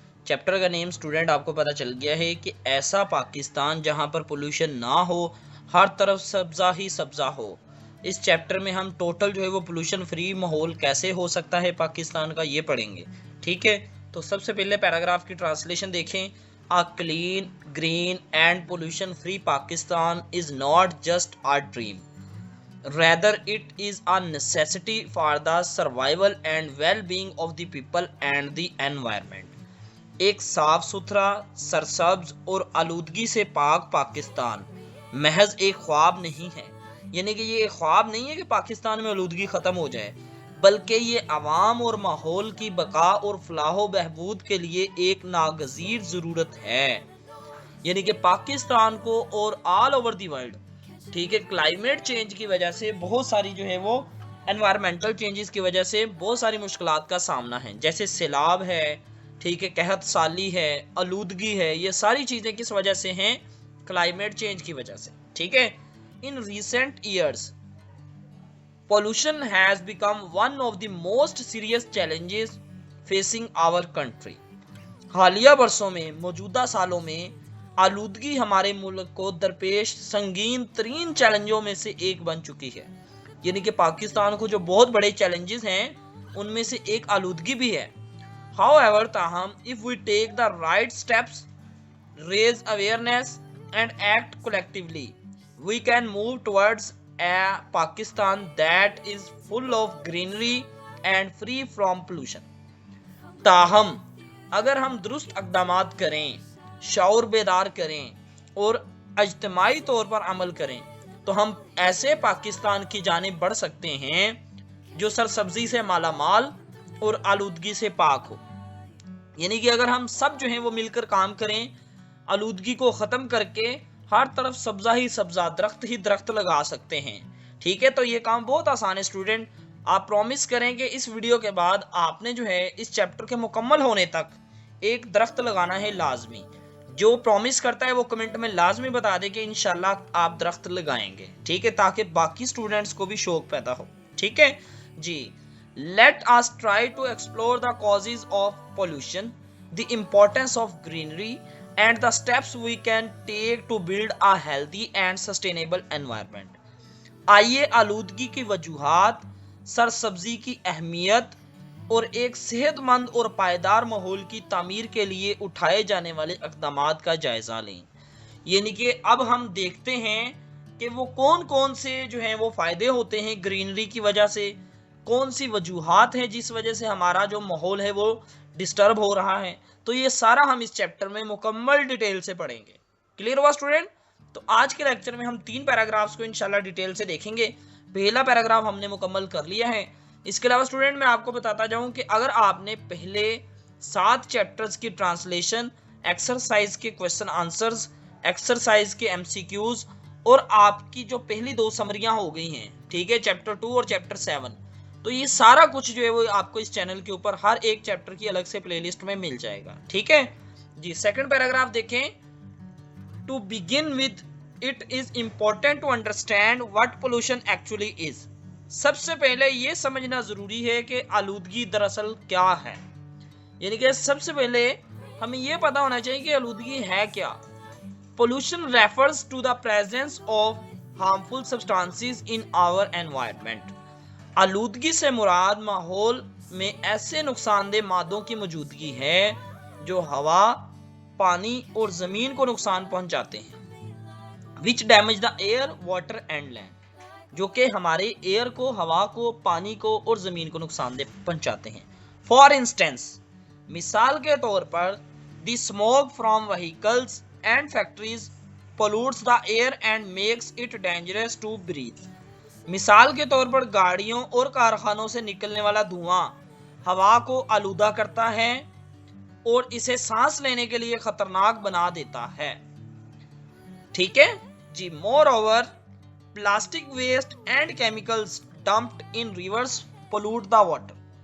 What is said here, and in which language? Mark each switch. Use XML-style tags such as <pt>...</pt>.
<ur>Chapter کا name student آپ کو پتہ چل گیا ہے کہ ایسا پاکستان جہاں پر پولوشن نہ ہو، ہر طرف سبزہ ہی سبزہ ہو. اس چیپٹر میں ہم ٹوٹل جو ہے وہ پولوشن فری ماحول کیسے ہو سکتا ہے پاکستان کا یہ پڑھیں گے. ٹھیک ہے، تو سب سے پہلے پیراگراف کی ٹرانسلیشن دیکھیں.</ur> <en>A clean, green and pollution free Pakistan is not just a dream. Rather, it is a necessity for the survival and well-being of the people and the environment.</en> <ur>ایک صاف ستھرا، سرسبز اور آلودگی سے پاک پاکستان محض ایک خواب نہیں ہے. یعنی کہ یہ ایک خواب نہیں ہے کہ پاکستان میں آلودگی ختم ہو جائے، بلکہ یہ عوام اور ماحول کی بقا اور فلاح و بہبود کے لیے ایک ناگزیر ضرورت ہے. یعنی کہ پاکستان کو اور آل اوور دی ورلڈ، ٹھیک ہے، کلائمیٹ چینج کی وجہ سے بہت ساری جو ہے وہ انوائرمنٹل چینجز کی وجہ سے بہت ساری مشکلات کا سامنا ہے، جیسے سیلاب ہے، ٹھیک ہے، قحط سالی ہے، آلودگی ہے. یہ ساری چیزیں کس وجہ سے ہیں؟ کلائمیٹ چینج کی وجہ سے. ٹھیک ہے.</ur> <en>In recent years pollution has become one of the most serious challenges facing our country.</en> <ur>حالیہ برسوں میں، موجودہ سالوں میں آلودگی ہمارے ملک کو درپیش سنگین ترین چیلنجوں میں سے ایک بن چکی ہے. یعنی کہ پاکستان کو جو بہت بڑے چیلنجز ہیں ان میں سے ایک آلودگی بھی ہے.</ur> <en>However, تاہم if we take the right steps, raise awareness and act collectively, we can move towards a Pakistan that is full of greenery and free from pollution.</en> <ur>تاہم اگر ہم درست اقدامات کریں، شعور بیدار کریں اور اجتماعی طور پر عمل کریں تو ہم ایسے پاکستان کی جانب بڑھ سکتے ہیں جو سرسبزی سے مالا مال اور آلودگی سے پاک ہو. یعنی کہ اگر ہم سب جو ہیں وہ مل کر کام کریں، آلودگی کو ختم کر کے ہر طرف سبزہ ہی سبزہ، درخت ہی درخت لگا سکتے ہیں. ٹھیک ہے، تو یہ کام بہت آسان ہے اسٹوڈنٹ. آپ پرومس کریں کہ اس ویڈیو کے بعد آپ نے جو ہے اس چیپٹر کے مکمل ہونے تک ایک درخت لگانا ہے لازمی. جو پرومس کرتا ہے وہ کمنٹ میں لازمی بتا دے کہ انشاءاللہ آپ درخت لگائیں گے. ٹھیک ہے، تاکہ باقی اسٹوڈنٹس کو بھی شوق پیدا ہو. ٹھیک ہے جی.</ur> <en>Let us try to explore the causes of pollution, the importance of greenery, and the steps we can take to build a healthy and sustainable environment.</en> <ur>آئیے آلودگی کی وجوہات، سرسبزی کی اہمیت اور ایک صحت مند اور پائیدار ماحول کی تعمیر کے لیے اٹھائے جانے والے اقدامات کا جائزہ لیں. یعنی کہ اب ہم دیکھتے ہیں کہ وہ کون کون سے جو ہیں وہ فائدے ہوتے ہیں گرینری کی وجہ سے، کون سی وجوہات ہیں جس وجہ سے ہمارا جو ماحول ہے وہ ڈسٹرب ہو رہا ہے. تو یہ سارا ہم اس چیپٹر میں مکمل ڈیٹیل سے پڑھیں گے. کلیئر ہوا اسٹوڈنٹ؟ تو آج کے لیکچر میں ہم 3 پیراگرافز کو انشاءاللہ ڈیٹیل سے دیکھیں گے. پہلا پیراگراف ہم نے مکمل کر لیا ہے. اس کے علاوہ اسٹوڈنٹ میں آپ کو بتاتا جاؤں کہ اگر آپ نے پہلے 7 چیپٹرز کی ٹرانسلیشن، ایکسرسائز کے کوسچن آنسرز، ایکسرسائز کے ایم سی کیوز اور آپ کی جو پہلی 2 سمریاں ہو گئی ہیں، ٹھیک ہے، چیپٹر 2 اور چیپٹر 7، تو یہ سارا کچھ جو ہے وہ آپ کو اس چینل کے اوپر ہر ایک چیپٹر کی الگ سے پلے لسٹ میں مل جائے گا. ٹھیک ہے جی. سیکنڈ پیراگراف دیکھیں.</ur> <en>To begin with, it is important to understand what pollution actually is.</en> <ur>سب سے پہلے یہ سمجھنا ضروری ہے کہ آلودگی دراصل کیا ہے. یعنی کہ سب سے پہلے ہمیں یہ پتا ہونا چاہیے کہ آلودگی ہے کیا.</ur> <en>Pollution refers to the presence of harmful substances in our environment.</en> <ur>آلودگی سے مراد ماحول میں ایسے نقصان دہ مادوں کی موجودگی ہے جو ہوا، پانی اور زمین کو نقصان پہنچاتے ہیں.</ur> <en>which damage the air, water and land.</en> <ur>جو کہ ہمارے ایئر کو، ہوا کو، پانی کو اور زمین کو نقصان دہ پہنچاتے ہیں.</ur> <en>For instance,</en> <ur>مثال کے طور پر</ur> <en>the smoke from vehicles and factories pollutes the air and makes it dangerous to breathe.</en> <ur>مثال کے طور پر گاڑیوں اور کارخانوں سے نکلنے والا دھواں ہوا کو آلودہ کرتا ہے اور اسے سانس لینے کے لیے خطرناک بنا دیتا ہے. ٹھیک ہے جی.</ur> <en>Moreover plastic waste and chemicals dumped in rivers pollute the water.</en>